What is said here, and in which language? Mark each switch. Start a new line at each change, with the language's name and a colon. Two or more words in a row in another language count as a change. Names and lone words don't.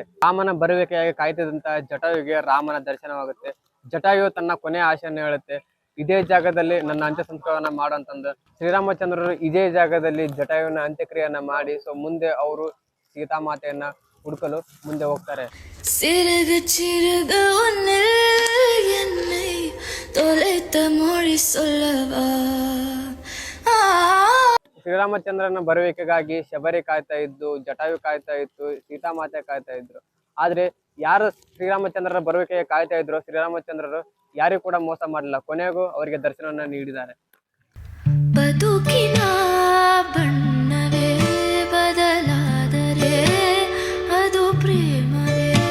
Kannada: ರಾಮನ ಬರುವಿಕೆಯಾಗಿ ಕಾಯ್ತಿದ್ದಂತ ಜಟಾಯುಗೆ ರಾಮನ ದರ್ಶನವಾಗುತ್ತೆ. ಜಟಾಯು ತನ್ನ ಕೊನೆಯ ಆಶೆಯನ್ನು ಹೇಳುತ್ತೆ, ಇದೇ ಜಾಗದಲ್ಲಿ ನನ್ನ ಅಂತ್ಯ ಸಂಸ್ಕಾರವನ್ನ ಮಾಡು ಅಂತಂದು. ಶ್ರೀರಾಮಚಂದ್ರರು ಇದೇ ಜಾಗದಲ್ಲಿ ಜಟಾಯುವಿನ ಅಂತ್ಯಕ್ರಿಯೆಯನ್ನ ಮಾಡಿ ಮುಂದೆ ಅವರು ಸೀತಾಮಾತೆಯನ್ನ ಹುಡುಕಲು ಮುಂದೆ ಹೋಗ್ತಾರೆ.
Tamil: சிறுக சிறுக உன்னில் என்னை தொலைத்த மொழி சொல்லவா.
Kannada: ಶ್ರೀರಾಮಚಂದ್ರನ ಬರುವಿಕೆಗಾಗಿ ಶಬರಿ ಕಾಯ್ತಾ ಇದ್ದು, ಜಟಾಯು ಕಾಯ್ತಾ ಇತ್ತು, ಸೀತಾಮಾತೆ ಕಾಯ್ತಾ ಇದ್ರು. ಆದ್ರೆ ಯಾರು ಶ್ರೀರಾಮಚಂದ್ರರ ಬರುವಿಕೆಗೆ ಕಾಯ್ತಾ ಇದ್ರು, ಶ್ರೀರಾಮಚಂದ್ರರು ಯಾರಿಗೂ ಕೂಡ ಮೋಸ ಮಾಡಲಿಲ್ಲ. ಕೊನೆಗೂ ಅವರಿಗೆ ದರ್ಶನವನ್ನ ನೀಡಿದ್ದಾರೆ. ಬದುಕಿನ ಬಣ್ಣವೇ ಬದಲಾದರೆ ಅದು ಪ್ರೇಮವೇ.